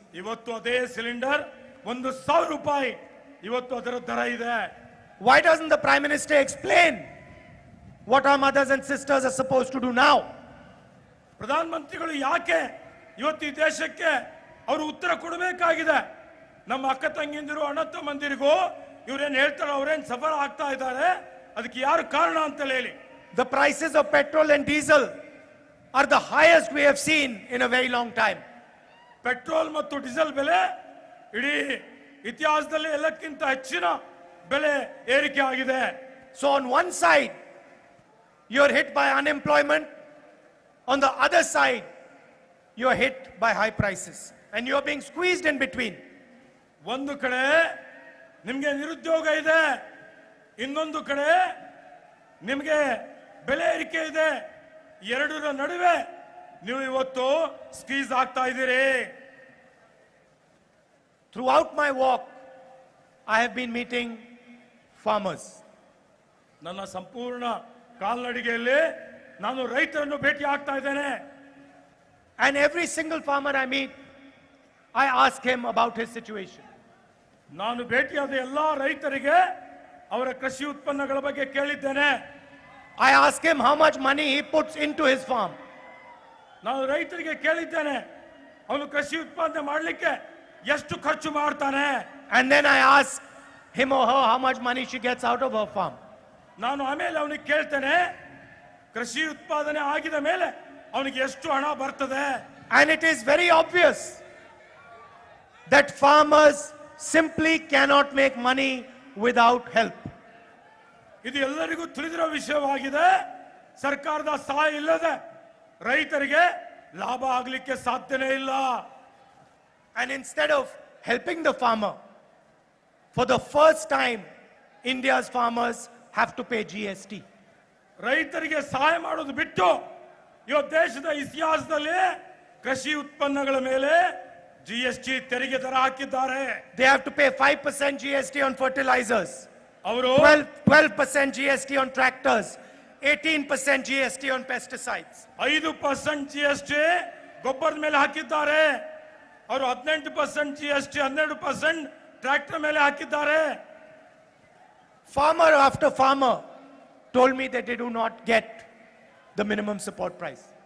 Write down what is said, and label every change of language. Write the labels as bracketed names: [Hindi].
[Kannada] ಇವತ್ತು ಅದೇ ಸಿಲಿಂಡರ್ 1000 ರೂಪಾಯಿ ಇವತ್ತು ಅದರ ದರ ಇದೆ। [English] Why doesn't the Prime Minister explain what our mothers and sisters are supposed to do now? [Kannada] ಪ್ರಧಾನ ಮಂತ್ರಿಗಳು ಯಾಕೆ ಇವತ್ತು ಈ ದೇಶಕ್ಕೆ ಅವರು ಉತ್ತರ ಕೊಡಬೇಕಾಗಿದೆ? ನಮ್ಮ ಅಕ್ಕ ತಂಗಿಂದಿರು, ಅಣ್ಣ ತಮ್ಮಂದಿರಿಗೂ ಇವ್ರೇನ್ ಹೇಳ್ತಾರೆ, ಅವ್ರೇನ್ ಸಫರ್ ಆಗ್ತಾ ಇದ್ದಾರೆ, ಅದಕ್ಕೆ ಯಾರು ಕಾರಣ ಅಂತ ಹೇಳಿ। [English] The prices of petrol and diesel are the highest we have seen in a very long time. [Kannada] Petrol ಮತ್ತು ಡೀಸೆಲ್ ಬೆಲೆ ಇಡೀ ಇತಿಹಾಸದಲ್ಲಿ ಎಲ್ಲಕ್ಕಿಂತ ಹೆಚ್ಚಿನ ಬೆಲೆ ಏರಿಕೆ ಆಗಿದೆ। [English] So on one side you're hit by unemployment, on the other side you're hit by high prices and you're being squeezed in between. [Kannada] ಒಂದು ಕಡೆ ನಿಮಗೆ ನಿರುದ್ಯೋಗ ಇದೆ, ಇನ್ನೊಂದು ಕಡೆ ನಿಮಗೆ ಬೆಲೆ ಏರಿಕೆ ಇದೆ, ಎರಡರ ನಡುವೆ ನೀವು ಇವತ್ತು ಸ್ಕ್ವೀಸ್ ಆಗ್ತಾ ಇದ್ದೀರಿ। [English] Throughout my walk I have been meeting farmers. [Kannada] ನನ್ನ ಸಂಪೂರ್ಣ ಕಾಲ್ನಡಿಗೆಯಲ್ಲಿ ನಾನು ರೈತರನ್ನು ಭೇಟಿ ಆಗ್ತಾ ಇದ್ದೇನೆ। [English] And every single farmer I meet, I ask him about his situation. [Kannada] ನಾನು ಭೇಟಿಯಾದ ಎಲ್ಲಾ ರೈತರಿಗೆ ಅವರ ಕೃಷಿ ಉತ್ಪನ್ನಗಳ ಬಗ್ಗೆ ಕೇಳಿದ್ದೇನೆ। [English] I ask him how much money he puts into his farm. [Kannada] ನಾನು ರೈತರಿಗೆ ಕೇಳಿದ್ದೇನೆ, ಅವನು ಕೃಷಿ ಉತ್ಪಾದನೆ ಮಾಡಲಿಕ್ಕೆ ಎಷ್ಟು ಖರ್ಚು ಮಾಡ್ತಾನೆ। [English] And then I ask him or her how much money she gets out of her farm. [Kannada] ನಾನು ಆಮೇಲೆ ಅವನಿಗೆ ಕೇಳ್ತೇನೆ, ಕೃಷಿ ಉತ್ಪಾದನೆ ಆಗಿದ ಮೇಲೆ ಅವನಿಗೆ ಎಷ್ಟು ಹಣ ಬರ್ತದೆ। [English] And it is very obvious that farmers simply cannot make money without help. [Kannada] ಇದು ಎಲ್ಲರಿಗೂ ತಿಳಿದಿರೋ ವಿಷಯವಾಗಿದೆ. ಸರ್ಕಾರದ ಸಹಾಯ ಇಲ್ಲದೆ ರೈತರಿಗೆ ಲಾಭ ಆಗಲಿಕ್ಕೆ ಸಾಧ್ಯನೇ ಇಲ್ಲ. [English] And instead of helping the farmer, for the first time, India's farmers have to pay GST. [Kannada] ರೈತರಿಗೆ ಸಹಾಯ ಮಾಡೋದು ಬಿಟ್ಟು ಇವತ್ತು ದೇಶದ ಇತಿಹಾಸದಲ್ಲಿ ಕೃಷಿ ಉತ್ಪನ್ನಗಳ ಮೇಲೆ ಜಿಎಸ್ಟಿ ತೆರಿಗೆ ದರ ಹಾಕಿದ್ದಾರೆ. [English] They have to pay 5% GST on fertilizers, [Kannada] ಅವರು [English] 12% GST on tractors, 18% GST on pesticides. [Kannada] 5% GST ಗೊಬ್ಬರದ ಮೇಲೆ ಹಾಕಿದ್ದಾರೆ. ಅವರು 18% ಜಿಎಸ್ಟಿ, 12% ಟ್ರ್ಯಾಕ್ಟರ್ ಮೇಲೆ ಹಾಕಿದ್ದಾರೆ. [English] Farmer after farmer told me that they do not get the minimum support price.